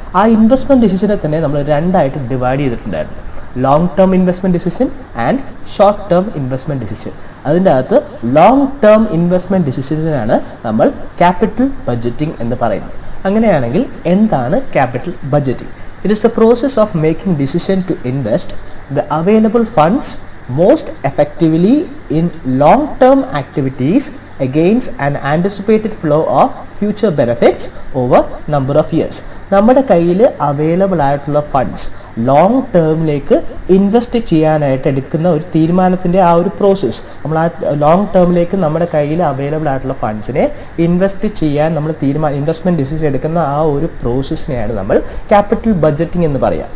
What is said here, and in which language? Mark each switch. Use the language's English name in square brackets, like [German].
[Malayalam] ആ ഇൻവെസ്റ്റ്മെൻറ്റ് ഡിസിഷനെ തന്നെ നമ്മൾ 2ആയിട്ട് ഡിവൈഡ് ചെയ്തിട്ടുണ്ടായിരുന്നു. [English] Long term investment decision and short term investment decision. [Malayalam] അതിൻ്റെ അകത്ത് ലോങ് ടേം ഇൻവെസ്റ്റ്മെൻറ്റ് ഡിസിഷനാണ് നമ്മൾ ക്യാപിറ്റൽ ബഡ്ജറ്റിംഗ് എന്ന് പറയുന്നത്. അങ്ങനെയാണെങ്കിൽ എന്താണ് capital budgeting? [English] It is the process of making decision to invest the available funds most effectively in long-term activities against an anticipated flow of future benefits over number of years. [Malayalam] നമ്മുടെ കയ്യിൽ available ആയിട്ടുള്ള funds long ടേമിലേക്ക് invest ചെയ്യാനായിട്ട് എടുക്കുന്ന ഒരു തീരുമാനത്തിൻ്റെ ആ ഒരു process, നമ്മൾ ആ ലോങ് ടേമിലേക്ക് നമ്മുടെ കയ്യിൽ അവൈലബിൾ ആയിട്ടുള്ള ഫണ്ട്സിനെ ഇൻവെസ്റ്റ് ചെയ്യാൻ നമ്മൾ ഇൻവെസ്റ്റ്മെൻറ്റ് ഡിസിഷൻ എടുക്കുന്ന ആ ഒരു പ്രോസസ്സിനെയാണ് നമ്മൾ ക്യാപിറ്റൽ ബഡ്ജറ്റിംഗ് എന്ന് പറയുക.